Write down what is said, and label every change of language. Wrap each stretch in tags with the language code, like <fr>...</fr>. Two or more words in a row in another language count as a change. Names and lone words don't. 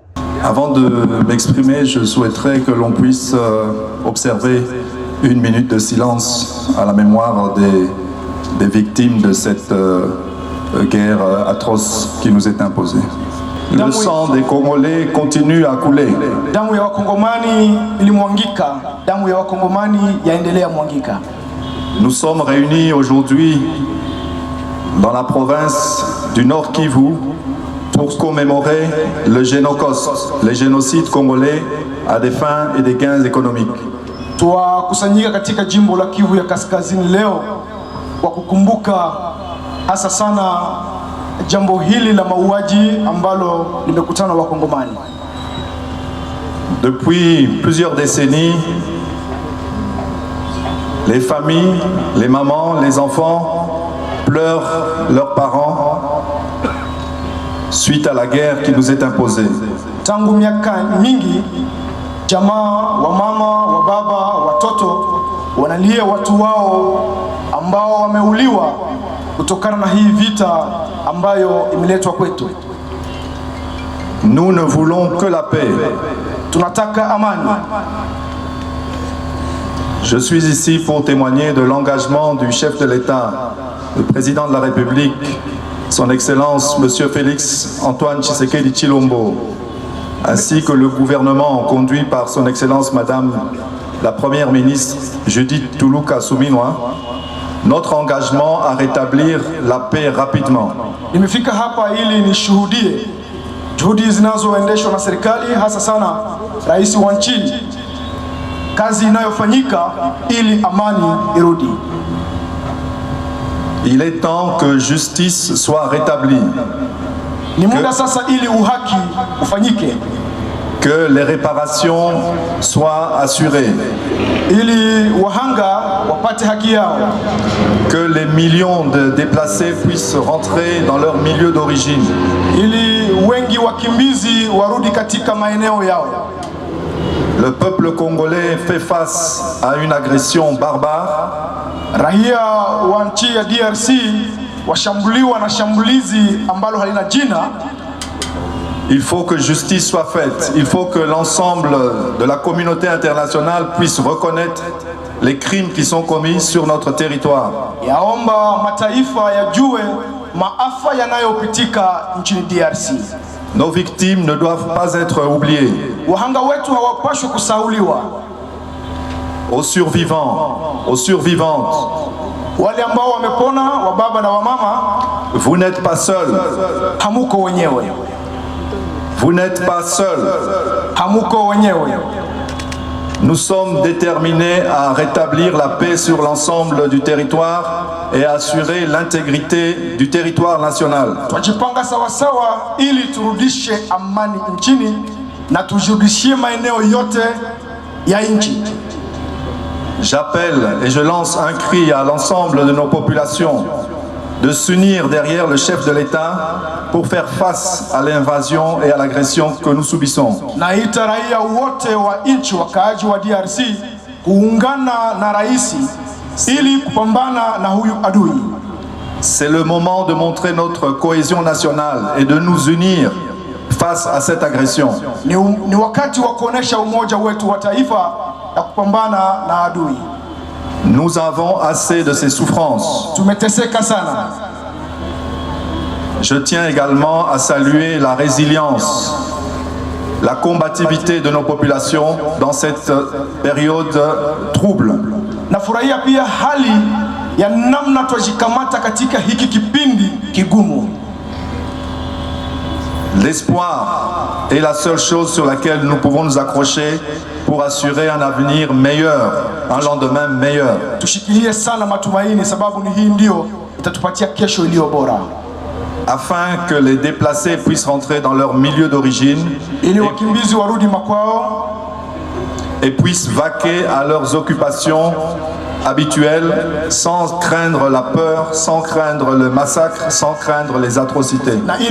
<fr>Avant de m'exprimer, je souhaiterais que l'on puisse observer 1 minute de silence à la mémoire des victimes de cette guerre atroce qui nous est imposée. Le sang des Congolais continue à couler.</fr> <sw>Damu ya Wakongomani ilimwangika, damu ya Wakongomani yaendelea mwangika.</sw> <fr>Nous sommes réunis aujourd'hui dans la province du Nord Kivu pour commémorer le Génocoste, les génocides congolais à des fins et des gains économiques.</fr> <sw>Tuwakusanyika katika jimbo la Kivu ya Kaskazini leo kwa kukumbuka hasa sana jambo hili la mauaji ambalo limekutana Wakongomani.</sw> <fr>Depuis plusieurs décennies, les familles, les mamans, les enfants pleurent leurs parents suite à la guerre qui nous est imposée.</fr> <sw>Tangu miaka mingi, jamaa wa mama, wa baba, watoto wanalia watu wao ambao wameuliwa kutokana na hii vita ambayo imeletwa kwetu.</sw> <fr>Nous ne voulons que la paix.</fr> <sw>Tunataka amani.</sw> <fr>Je suis ici pour témoigner de l'engagement du chef de l'État, le président de la République, son Excellence Monsieur Félix Antoine Tshisekedi Tshilombo, ainsi que le gouvernement conduit par son Excellence Madame la Première ministre Judith Tuluka Suminwa, notre engagement à rétablir la paix rapidement.</fr> <sw>Nimefika hapa ili nishuhudie juhudi zinazoendeshwa na serikali, hasa sana rais wa nchi, kazi inayofanyika ili amani irudi.</sw> <fr>Il est temps que justice soit rétablie.</fr> <sw>Ni muda sasa ili uhaki ufanyike.</sw> <fr>Que les réparations soient assurées.</fr> <sw>Ili wahanga wapate haki yao.</sw> <fr>Que les millions de déplacés puissent rentrer dans leur milieu d'origine.</fr> <sw>Ili wengi wakimbizi warudi katika maeneo yao.</sw> <fr>Le peuple congolais fait face à une agression barbare.</fr> <sw>Raia wa nchi ya DRC washambuliwa na shambulizi ambalo halina jina.</sw> <fr>Il faut que justice soit faite. Il faut que l'ensemble de la communauté internationale puisse reconnaître les crimes qui sont commis sur notre territoire.</fr> <sw>Yaomba mataifa yajue maafa yanayopitika nchini DRC.</sw> <fr>Nos victimes ne doivent pas être oubliées.</fr> <sw>Wahanga wetu hawapaswi kusahauliwa.</sw> <fr>Aux survivants, aux survivantes,</fr> <sw>wale ambao wamepona, wa baba na wa mama,</sw> <fr>vous n'êtes pas seuls.</fr> <sw>Hamuko wenyewe.</sw> <fr>Vous n'êtes pas seuls.</fr> <sw>Hamuko wenyewe.</sw> <fr>Nous sommes déterminés à rétablir la paix sur l'ensemble du territoire et à assurer l'intégrité du territoire national.</fr> <sw>Twajipanga sawa sawa ili turudishe amani nchini na tujirudishie maeneo yote ya nchi.</sw> <fr>J'appelle et je lance un cri à l'ensemble de nos populations de s'unir derrière le chef de l'État pour faire face à l'invasion et à l'agression que nous subissons.</fr> <sw>Naita raia wote wa nchi wakaaji wa DRC kuungana na rais ili kupambana na huyu adui.</sw> <fr>C'est le moment de montrer notre cohésion nationale et de nous unir face à cette agression.</fr> <sw>Ni wakati wa kuonesha umoja wetu wa taifa na kupambana na adui.</sw> <fr>Nous avons assez de ces souffrances.</fr> <sw>Tumeteseka sana.</sw> <fr>Je tiens également à saluer la résilience, la combativité de nos populations dans cette période trouble.</fr> <sw>Nafurahia pia hali ya namna tujikamata katika hiki kipindi kigumu.</sw> <fr>L'espoir est la seule chose sur laquelle nous pouvons nous accrocher pour assurer un avenir meilleur, un lendemain meilleur.</fr> <sw>Tushikilie sana matumaini sababu ni hii ndio itatupatia kesho iliyo bora.</sw> <fr>Afin que les déplacés puissent rentrer dans leur milieu d'origine et puissent vaquer à leurs occupations habituelles sans craindre la peur, sans craindre le massacre, sans craindre les atrocités.</fr>